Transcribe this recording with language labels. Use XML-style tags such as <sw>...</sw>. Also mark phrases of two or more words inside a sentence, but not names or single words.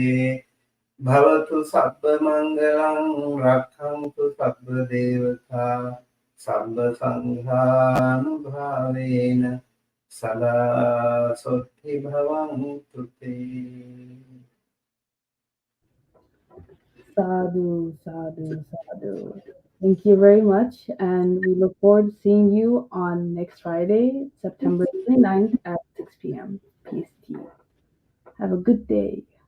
<pi>Bhavatu sabba mangalam rakkhantu sabba devata sabba sanghanubhavena sada sutti bhavantu te. Sadhu, sadhu, sadhu.</pi> <en>Thank you very much. And we look forward to seeing you on next Friday, September 29th at 6 p.m. PST. Have a good day.</en>